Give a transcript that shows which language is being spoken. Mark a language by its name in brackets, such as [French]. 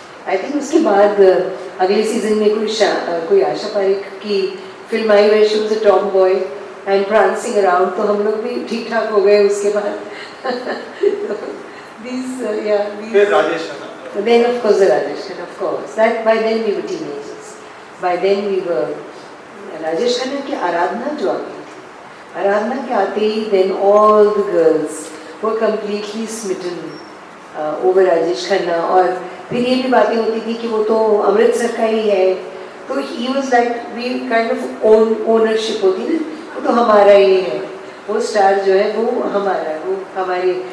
[English] I think [Hindi] उसके बाद अगले सीजन में कोई आशा पारेख की film I [English] where she was a tomboy and prancing around, [Hindi] तो हम लोग भी ठीक ठाक हो गए उसके बाद. फिर Rajesh Khanna. [English] Then of course Rajesh Khanna, of course. That by then we were teenagers. By then we were Rajesh Khanna [Hindi] की आराधना जो आ गई थी, आराधना के आते ही [English] then all the girls were completely smitten over Rajesh Khanna. [Hindi] और फिर ये भी बातें होती थी कि वो तो अमृतसर का ही है, तो [English] he was like we kind of [Hindi] ownership होती ना, वो तो हमारा ही है, वो स्टार जो है वो हमारा है, वो हमारे.